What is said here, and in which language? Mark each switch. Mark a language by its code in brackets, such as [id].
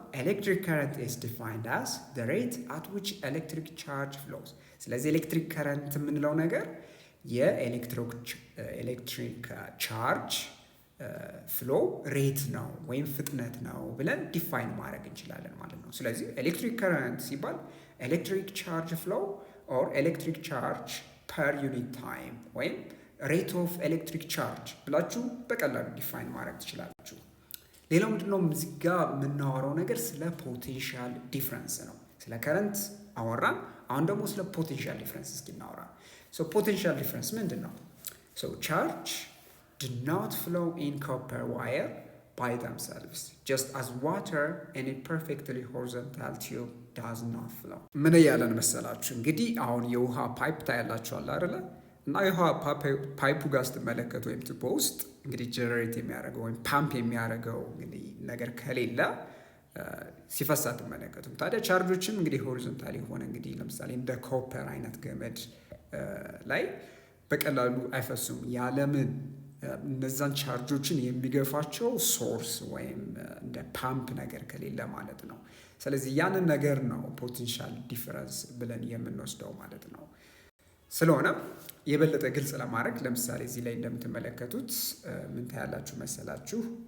[en] ኤሌክትሪክ ከረንት ኢዝ ዲፋይንድ አስ ዘ ሬት አት ዊች ኤሌክትሪክ ቻርጅ ፍሎውስ። [am] ስለዚህ ኤሌክትሪክ ከረንት የምንለው ነገር የኤሌክትሪክ ቻርጅ ፍሎ ሬት ነው ወይም ፍጥነት ነው ብለን ዲፋይን ማድረግ እንችላለን ማለት ነው። ስለዚህ ኤሌክትሪክ ከረንት ሲባል ኤሌክትሪክ ቻርጅ ፍሎ ኦር ኤሌክትሪክ ቻርጅ ፐር ዩኒት ታይም ወይም ሬት ኦፍ ኤሌክትሪክ ቻርጅ ብላችሁ በቀላሉ ዲፋይን ማድረግ ትችላላችሁ። ሌላው ምንድነው? እዚህ ጋር የምናወራው ነገር ስለ ፖቴንሻል ዲፍረንስ ነው። ስለ ከረንት አወራን። አሁን ደግሞ ስለ ፖቴንሻል ዲፍረንስ እስኪ እናወራ። ፖቴንሻል ዲፍረንስ ምንድን ነው? [en] ቻርጅ do not flow in copper wire by themselves just as water in a perfectly horizontal tube does not flow። [am] ምን እያለን መሰላችሁ? እንግዲህ አሁን የውሃ ፓይፕ ታያላችኋል አይደለ? እና የውሃ ፓይፑ ጋር ስትመለከቱ ወይም ቱቦ ውስጥ እንግዲህ ጀነሬት የሚያደርገው ወይም ፓምፕ የሚያደርገው እንግዲህ ነገር ከሌለ ሲፈሳ አትመለከቱም። ታዲያ ቻርጆችም እንግዲህ ሆሪዞንታል የሆነ እንግዲህ ለምሳሌ እንደ ኮፐር አይነት ገመድ ላይ በቀላሉ አይፈሱም። ያለምን እነዛን ቻርጆችን የሚገፋቸው ሶርስ ወይም እንደ ፓምፕ ነገር ከሌለ ማለት ነው። ስለዚህ ያንን ነገር ነው ፖቴንሻል ዲፈረንስ ብለን የምንወስደው ማለት ነው። ስለሆነ የበለጠ ግልጽ ለማድረግ ለምሳሌ እዚህ ላይ እንደምትመለከቱት ምን ታያላችሁ መሰላችሁ?